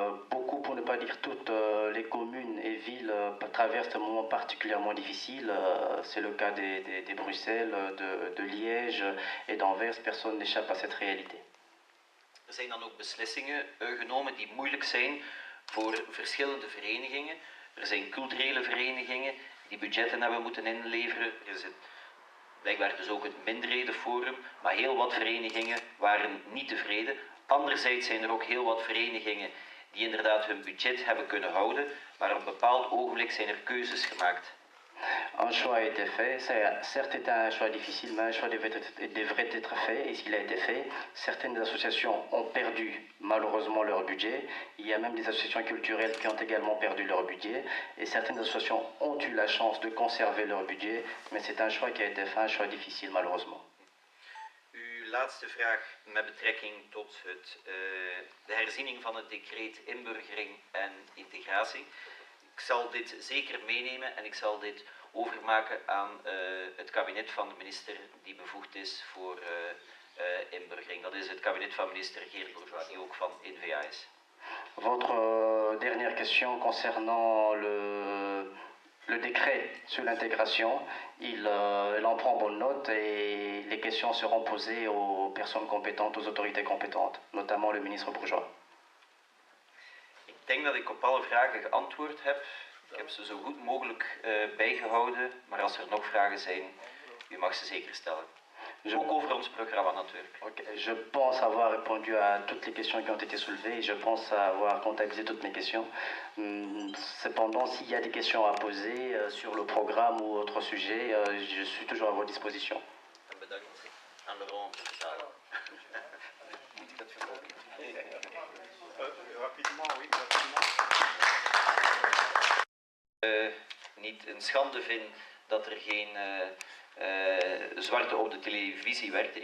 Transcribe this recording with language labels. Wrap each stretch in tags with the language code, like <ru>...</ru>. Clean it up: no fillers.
<fr>Beaucoup, pour ne pas dire toutes, les communes et villes traversent un moment particulièrement difficile. C'est le cas de Bruxelles, de Liège et d'Anvers. Personne n'échappe à cette réalité.</fr> <nl>Er zijn dan ook beslissingen genomen die moeilijk zijn voor verschillende verenigingen. Er zijn culturele verenigingen die budgetten hebben moeten inleveren. Er is blijkbaar dus ook het minderhedenforum, maar heel wat verenigingen waren niet tevreden. Anderzijds zijn er ook heel wat verenigingen die inderdaad hun budget hebben kunnen houden, maar op een bepaald ogenblik zijn er keuzes gemaakt.</nl> <fr>Un choix a été fait, certes c'était un choix difficile, mais un choix devrait être fait, et s'il a été fait, certaines associations ont perdu malheureusement leur budget, il y a même des associations culturelles qui ont également perdu leur budget, et certaines associations ont eu la chance de conserver leur budget, mais c'est un choix qui a été fait, un choix difficile malheureusement.</fr> <nl>Uw laatste vraag met betrekking tot de herziening van het decreet inburgering en integratie. Ik zal dit zeker meenemen en ik zal dit overmaken aan het kabinet van de minister die bevoegd is voor inburgering. Dat is het kabinet van minister Geert Bourgeois, die ook van NVA is.</nl> <fr>Votre dernière question concernant le décret sur l'intégration, il en prend bonne note et les questions seront posées aux personnes compétentes, aux autorités compétentes, notamment le ministre Bourgeois.</fr> <nl>Ik denk dat ik op alle vragen geantwoord heb. Ik heb ze zo goed mogelijk bijgehouden, maar als er nog vragen zijn, U mag ze zeker stellen. Ook over ons programma natuurlijk. Okay.</nl> <fr>Je pense avoir répondu à toutes les questions qui ont été soulevées et je pense avoir comptabilisé toutes mes questions. Cependant, s'il y a des questions à poser sur le programme ou autre sujet, je suis toujours à votre disposition.</fr> <nl>Bedankt aan Laurent.</nl> <fr>Rapidement, oui, rapidement.</fr> <nl>Niet een schande vind dat er geen zwarte op de televisie werkt.</nl>